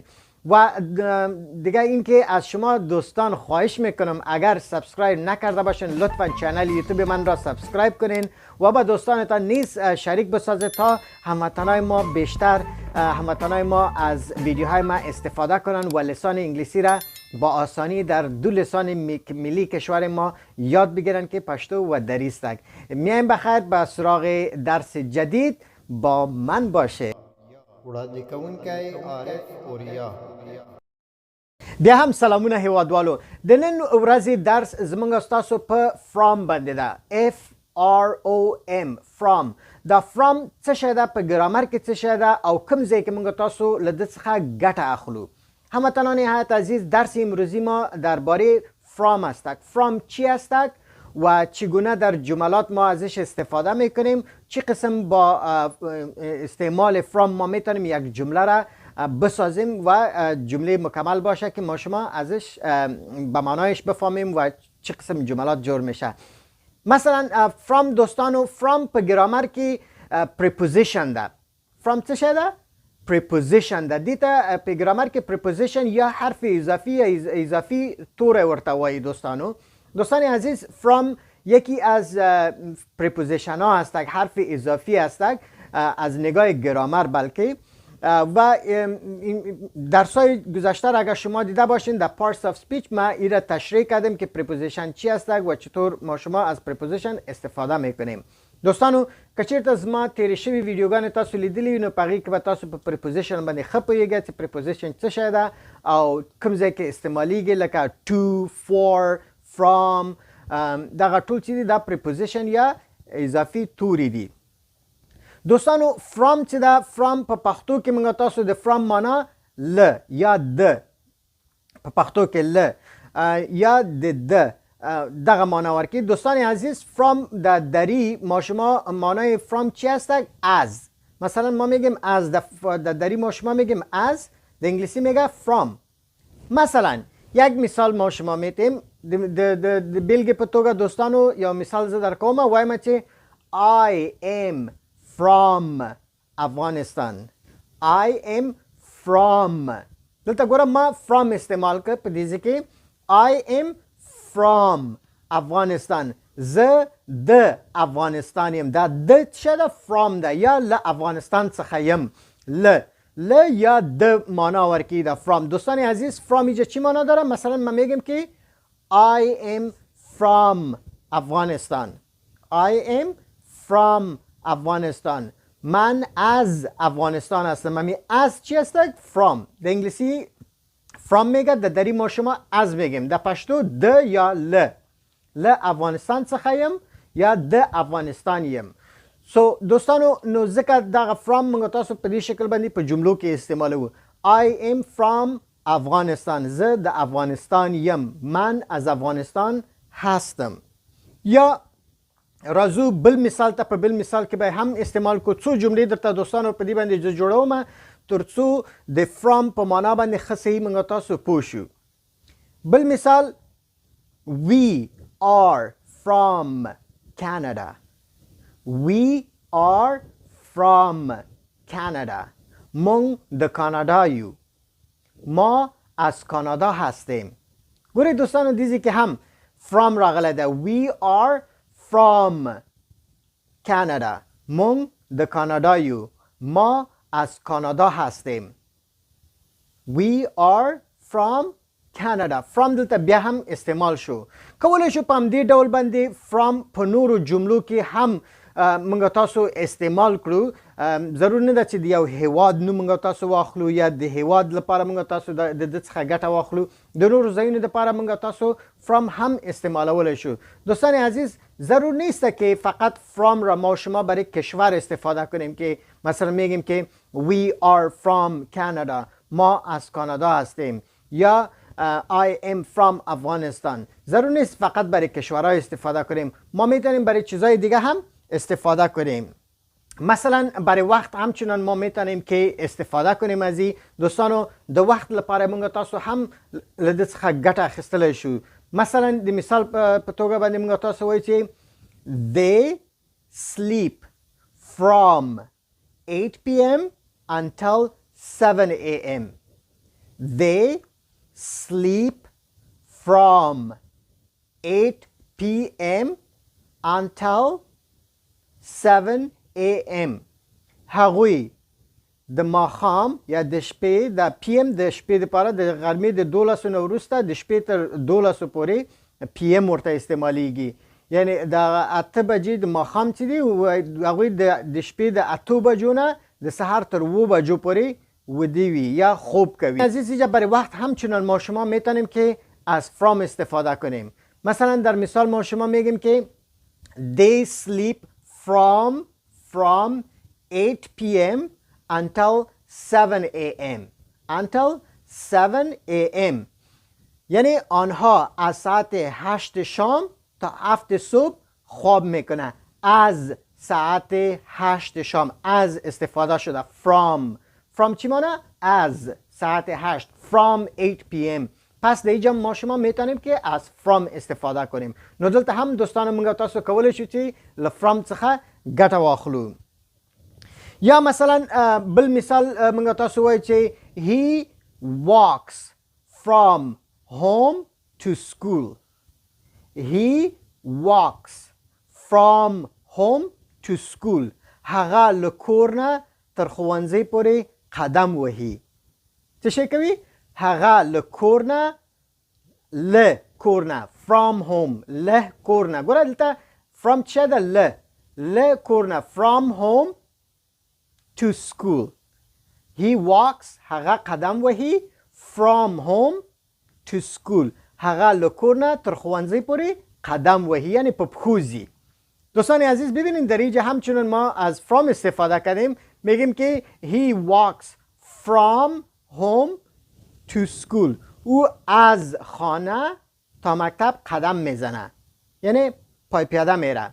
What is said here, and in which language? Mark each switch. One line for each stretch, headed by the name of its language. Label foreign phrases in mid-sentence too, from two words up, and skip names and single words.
Persian: و دیگه اینکه از شما دوستان خواهش میکنم اگر سابسکرایب نکرده باشین لطفا چنل یوتیوب من را سابسکرایب کنین و با دوستانتان نیز شریک بسازید تا هموطنای ما بیشتر هموطنای ما از ویدیوهای ما استفاده کنن و لسان انگلیسی را با آسانی در دو لسان ملی کشور ما یاد بگیرن که پشتو و دری است. میایم بخیر به سراغ درس جدید، با من باشه.
Pashto: وړاندې کوونکی عارف اوریا. بیا هم سلامونه هیوادوالو. د نن ورځې درس زموږ ستاسو په فرام باندې ده. FROM فرام. دا فرام څه شی ده، په ګرامر کې څه شی ده او کوم ځای کې موږ تاسو له ده څخه ګټه اخلو.
Persian: هموطنان نهایت عزیز، درس امروزی ما درباره فرام است. فرام چی است و چگونه در جملات ما ازش استفاده میکنیم، چه قسم با استعمال فرام ما میتونیم یک جمله را بسازیم و جمله مکمل باشه که ما شما ازش به معنایش بفهمیم و چه قسم جملات جور میشه.
Pashto: مثلا فرام دوستانو، فرام په گرامر کې preposition ده. فرام څه شی ده؟ preposition ده. دیتا په گرامر کې preposition یا حرف اضافی یا اضافی توره ورته وایي دوستانو.
Persian: دوستان عزیز، فرام یکی از پریپوزیشن ها هست، حرف اضافی است از نگاه گرامر. بلکه و درسای گذشته اگر شما دیده باشین در
English: parts of speech
Persian: ما این را تشریح کردیم که پریپوزیشن چی است و چطور ما شما از پریپوزیشن استفاده میکنیم.
Pashto: دوستانو که چیرته زما تیرې شوي ویډیوګانې تاسو لیدلي نو په هغې کې به تاسو په پریپوزیشن باندې ښه پوهېږئ چې پریپوزیشن څه شی ده او کوم ځای کې استعمالیږي، لکه
English: to، for، from.
Pashto: دغه ټول چې دي دا پریپوزیشن یا اضافي توري دي. دوستانو فرام چې دا فرام په پښتو کې موږ تاسو د فرام معنا ل یا د، په پښتو کې ل یا د دغه معنا ورکړي.
Persian: دوستان عزیز، فرام د دری ما شما معنای فرام چی است؟ از. مثلا ما میگیم از، د دری ما شما میگیم از، د انگلیسی میگه فرام. مثلا یک مثال ما شما میتیم
Pashto: د بیلګې په توګه دوستانو یو مثال زه در کوم، وایم چې
English: I am from
Pashto: افغانستان.
English: I am from.
Pashto: دلته ګوره ما from استعمال کړ په دې کې
English: I am from
Pashto: افغانستان. زه د افغانستان یم. دا د څه ده؟ from ده یا له افغانستان څخه یم. ل یا د معنا ورکی ده فرام.
Persian: دوستان عزیز، فرام اینجا چی معنا داره؟ مثلا من میگم که
English: I am from
Persian: افغانستان.
English: I am from افغانستان.
Persian: من از افغانستان هستم. من از چی هست؟ from. در انگلیسی from میگه، در دری ما شما از میگیم. در پشتو
Pashto: د یا ل افغانستان څخه یم یا د افغانستان یم. سو دوستانو نو ځکه دغه فرام موږ تاسو په دې شکل باندې په جملو کې استعمالوو.
English: I am from افغانستان.
Pashto: زه د افغانستان یم.
Persian: من از افغانستان هستم.
Pashto: یا راځو بل مثال ته. په بل مثال کې به هم استعمال کو. څو جملې درته دوستانو په دې باندې جوړوم تر څو د فرام په معنا باندې ښه صحیح موږ تاسو پوه شو. بل مثال،
English: We are from Canada. We are from Canada.
Pashto: مونږ د کانادا یو.
Persian: ما از کانادا هستیم.
Pashto: ګورئ دوستانو دیزی که هم from راغلی ده.
English: We are from Canada.
Pashto: مونږ د کانادا یو.
Persian: ما از کانادا هستیم.
English: We are from Canada.
Pashto: From دلته بیا هم استعمال شو. کولی شو په همدې ډول باندې from په نورو جملو کې هم موږ تاسو استعمال کړو. ضرور نه ده چې د یو هیواد نوم موږ تاسو واخلو یا د هیواد لپاره موږ تاسو د ده څخه ګټه واخلو. د نورو ځایونو لپاره موږ تاسو from هم استعمالولی شو.
Persian: دوستان عزیز ضرور نیست که فقط from را ما شما برای کشور استفاده کنیم که مثلا میگیم که
English: we are from Canada.
Persian: ما از کانادا هستیم یا
English: I am from
Persian: افغانستان. ضرور نیست فقط برای کشورها استفاده کنیم. ما میتونیم برای چیزهای دیگه هم استفاده کنیم. مثلا برای وقت همچنان ما میتونیم که استفاده کنیم از این.
Pashto: دوستانو د وقت لپاره موږ تاسو هم له دې څخه ګټه اخیستلی شو. مثلا د مثال په توګه باندې موږ تاسو وایو چې
English: they sleep from 8 p.m. until 7 a.m. They sleep from 8 p.m. until 7 a.m.
Pashto: هغوی د ماښام یا د شپې د پی ام د شپې لپاره د غرمې د 12 نه وروسته د شپې تر 12 پورې پی ام ورته استعمالیږي. یعنی د 8 بجې د ماښام چې دی هغوی د شپې د 8 بجو نه د سهار تر 2 بجو پورې ودی وی یا خوب کوي.
Persian: عزیزی برای وقت همچنان ما شما میتونیم که از from استفاده کنیم. مثلا در مثال ما شما میگیم که
English: they sleep from 8 p.m. until 7 a.m. until 7 a.m.
Persian: یعنی آنها از ساعت 8 شام تا 7 صبح خواب میکنه. از ساعت 8 شام از استفاده شده. from چی مانه؟ از ساعت 8
English: from 8 p.m.
Persian: پس در اینجا ما شما میتونیم که از from استفاده کنیم.
Pashto: نو دلته هم دوستان منگا تاسو کولی شو چې له from څخه ګټه واخلو. یا مثلا بل مثال منگا تاسو وایي چې
English: he walks from home to school. He walks from home to school.
Pashto: هغه له کور نه تر ښوونځي پورې قدم وهي. څه شی کوي؟ هغه له کور نه
English: from home
Pashto: له کور نه. ګوره دلته from چه ده؟ له کور نه
English: from home to school. He walks
Pashto: هغه قدم وهي
English: from home to school.
Pashto: هغه له کور نه تر ښوونځي پورې قدم وهي یعنی په پښو ځي.
Persian: دوستان عزیز ببینید در اینجا همچنان ما از from استفاده کردیم. میگیم که
English: he walks from home to school.
Persian: او از خانه تا مکتب قدم میزنه یعنی پای پیاده میره.